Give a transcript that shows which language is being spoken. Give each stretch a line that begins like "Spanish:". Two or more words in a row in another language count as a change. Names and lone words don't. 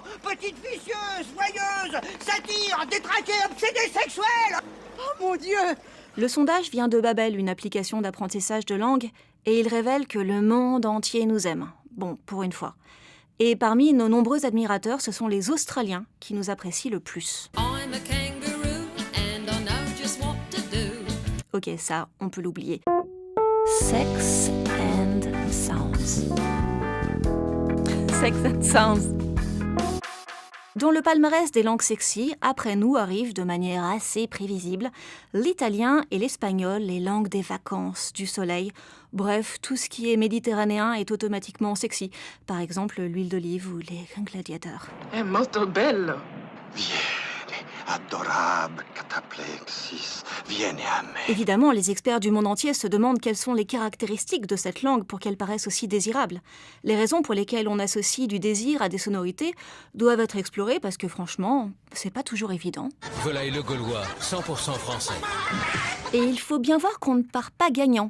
French: Petite vicieuse, joyeuse, satire, détraquée, obsédée sexuelle! Oh mon Dieu! Le sondage vient de Babel, une application d'apprentissage de langue, et il révèle que le monde entier nous aime. Bon, pour une fois. Et parmi nos nombreux admirateurs, ce sont les Australiens qui nous apprécient le plus.
English: I'm a kangaroo and I know just what to do.
French: Ok, ça, on peut l'oublier.
English: Sex and Sounds. Sex and Sounds.
French: Dans le palmarès des langues sexy, après nous arrivent de manière assez prévisible l'italien et l'espagnol, les langues des vacances, du soleil. Bref, tout ce qui est méditerranéen est automatiquement sexy. Par exemple, l'huile d'olive ou les gladiateurs.
Italian: È molto bello. Vieni, adorable cataplexis, vieni a me.
French: Évidemment, les experts du monde entier se demandent quelles sont les caractéristiques de cette langue pour qu'elle paraisse aussi désirable. Les raisons pour lesquelles on associe du désir à des sonorités doivent être explorées parce que franchement, c'est pas toujours évident. Volaille le Gaulois, 100% français. Et il faut bien voir qu'on ne part pas gagnant.